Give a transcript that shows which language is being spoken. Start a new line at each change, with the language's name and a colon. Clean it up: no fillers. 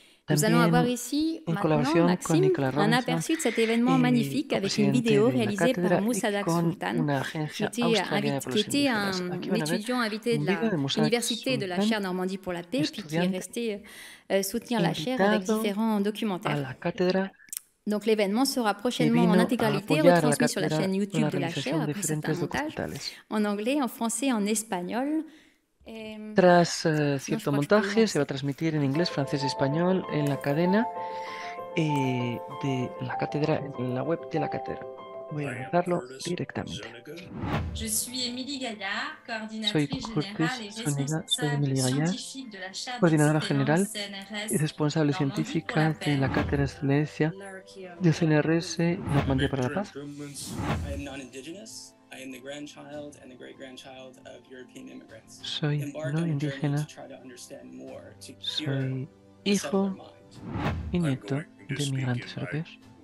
French: Nous allons avoir ici maintenant, Maxime, un aperçu de cet événement magnifique avec une vidéo réalisée par Moussadak Sultan, qui était un étudiant invité de l'université de la chaire Normandie pour la paix, puis qui est resté soutenir la chaire avec différents documentaires. Donc l'événement sera prochainement en intégralité retransmis sur la chaîne YouTube de la chaire après certains montages, en anglais, en français, en espagnol.
Spanish: Tras cierto montaje se va a transmitir en inglés, francés y español en la cadena de la cátedra, en la web de la cátedra. Voy a lanzarlo directamente.
French: Je suis Émilie Gaillard, coordinatrice générale et responsable scientifique de la chaire
Spanish: coordinadora general CNRS y responsable científica de la cátedra de excelencia de CNRS Normandía para la Paz. Soy no indígena, soy hijo y nieto de migrantes europeos.